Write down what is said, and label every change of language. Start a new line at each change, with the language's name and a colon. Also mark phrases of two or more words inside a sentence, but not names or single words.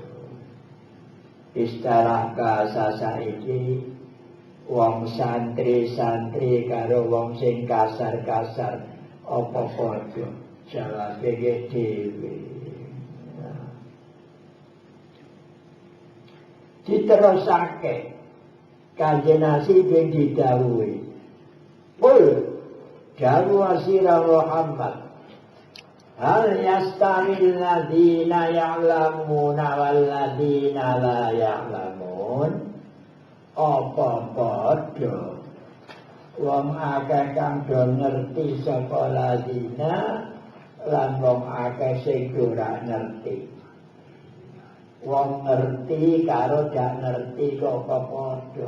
Javanese: Istilah bahasa saiki wong santri karo wong sing kasar apa padha jawabe dhewe. Diterusake Kanjeng Nabi ben didhawuhi Qul dawuh sira Muhammad
Arabic: هل يستوي الذين يعلمون والذين لا يعلمون
Javanese: apa padha wong akeh kang do ngerti sapa ladzina lan wong akeh sing ora ngerti. Wong ngerti karo gak ngerti kok padha.